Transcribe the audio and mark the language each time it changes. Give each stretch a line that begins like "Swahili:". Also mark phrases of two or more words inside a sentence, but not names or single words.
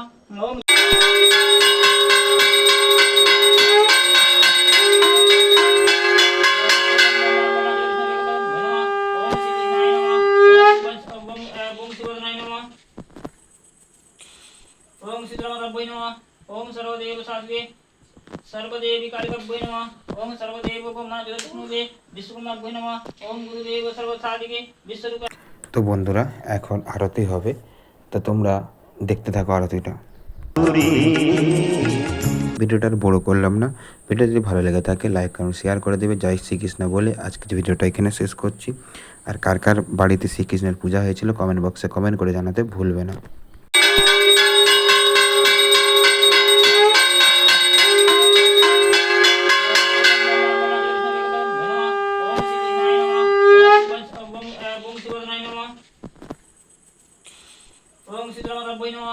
Sanskrit: ओम ओम सिद्धरामभ्यै नमः। ओम सर्वदेव साध्वे सर्वदेवी कालिकभ्यै नमः। ओम सर्वदेव ब्रह्मणाचित विष्णुवे विश्वकर्माभ्यै नमः। ओम गुरुदेव सर्वसाधिके विश्वरूप।
Bangla: তো বন্ধুরা, এখন আরতি হবে, তো তোমরা দেখতে থাকো আরতিটা। ভিডিওটা আর বড় করলাম না। ভিডিও যদি ভালো লেগে থাকে লাইক এবং শেয়ার করে দেবে। জয় শ্রীকৃষ্ণ বলে আজকের ভিডিওটা এখানে শেষ করছি। আর কার কার বাড়িতে শ্রীকৃষ্ণের পূজা হয়েছিল কমেন্ট বক্সে কমেন্ট করে জানাতে ভুলবে না।
Sanskrit: ओम सिद्धरामभ्यै नमः।